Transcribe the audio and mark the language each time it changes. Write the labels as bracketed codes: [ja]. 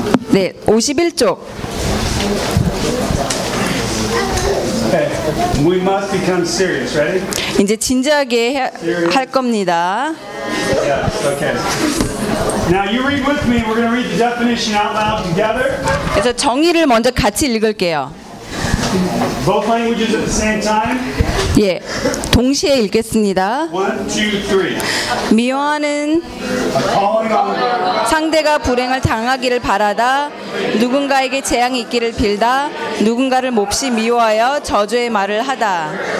[ko] 네, 51쪽. [en] Okay. We must become serious, ready? [ko] 이제 진지하게 할 겁니다. [en] Yes. Okay. Now you read with me. We're going to read the definition out loud together. [ko] 그래서 정의를 먼저 같이 읽을게요. [en] Both languages at the same time? [ko] 예, 동시에 읽겠습니다. [en] One, two, three. [ko] 미워하는 상대가 불행을 당하기를 바라다. 누군가에게 재앙이 있기를 빌다. 누군가를 몹시 미워하여 저주의 말을 하다.